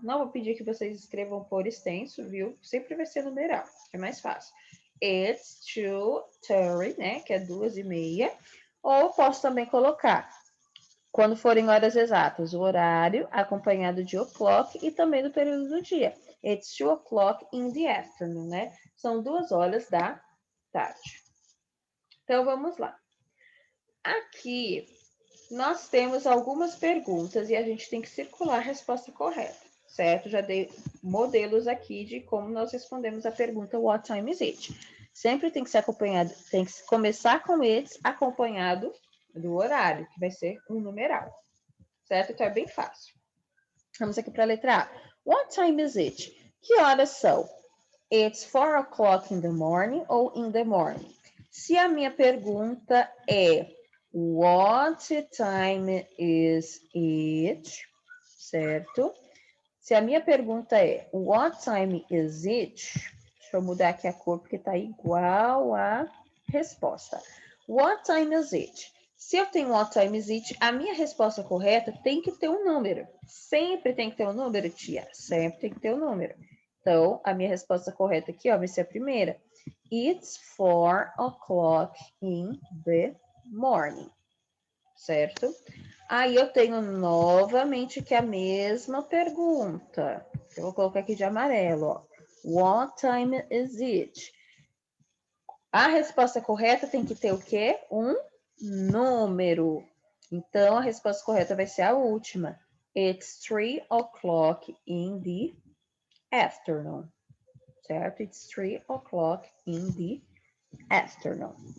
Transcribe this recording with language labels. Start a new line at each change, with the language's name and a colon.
Portuguese: Não vou pedir que vocês escrevam por extenso, viu? Sempre vai ser numeral, que é mais fácil.
English: It's 2:30,
Portuguese: né? Que é 2:30. Ou posso também colocar, quando forem horas exatas, o horário acompanhado de o'clock e também do período do dia.
English: It's 2 o'clock in the afternoon, né?
Portuguese: São 2 horas da tarde. Então, vamos lá. Aqui, nós temos algumas perguntas e a gente tem que circular a resposta correta, certo? Já dei modelos aqui de como nós respondemos a pergunta
English: What time is it?
Portuguese: Sempre tem que ser acompanhado, tem que começar com it's acompanhado do horário, que vai ser um numeral, certo? Então é bem fácil. Vamos aqui para a letra A.
English: What time is it?
Portuguese: Que horas são?
English: It's 4 o'clock in the morning ou in the morning?
Portuguese: Se a minha pergunta é
English: What time is it?
Portuguese: Certo? Se a minha pergunta é
English: What time is it?
Portuguese: Deixa eu mudar aqui a cor porque está igual a resposta.
English: What time is it?
Portuguese: Se eu tenho
English: what time is it,
Portuguese: a minha resposta correta tem que ter um número. Sempre tem que ter um número, tia? Sempre tem que ter um número. Então, a minha resposta correta aqui, ó, vai ser a primeira.
English: It's 4 o'clock in the morning.
Portuguese: Certo? Aí eu tenho novamente que a mesma pergunta. Eu vou colocar aqui de amarelo, ó.
English: What time is it?
Portuguese: A resposta correta tem que ter o quê? Um número. Então, a resposta correta vai ser a última.
English: It's 3 o'clock in the afternoon. Certo? It's 3 o'clock in the afternoon.